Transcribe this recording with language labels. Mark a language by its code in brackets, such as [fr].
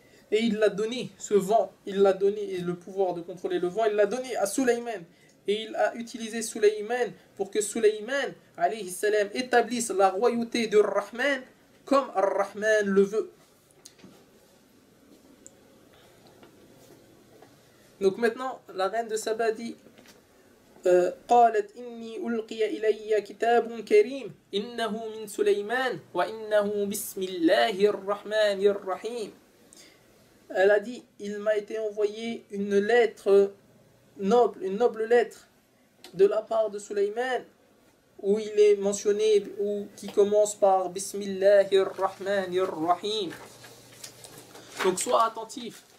[fr] Et il l'a donné, ce vent, il l'a donné, et le pouvoir de contrôler le vent, il l'a donné à Sulayman. Et il a utilisé Sulayman pour que Sulayman, alayhi salam, établisse la royauté de Rahman comme Ar-Rahman le veut. Donc maintenant, la reine de Saba dit [ar] قالت إني ألقي إلي كتاب كريم إنه من سليمان وإنه بسم الله الرحمن الرحيم. [fr] Elle a dit, il m'a été envoyé une lettre noble, une noble lettre de la part de Sulayman, où il est mentionné, ou qui commence par Bismillahir Rahmanir Rahim. Donc sois attentif.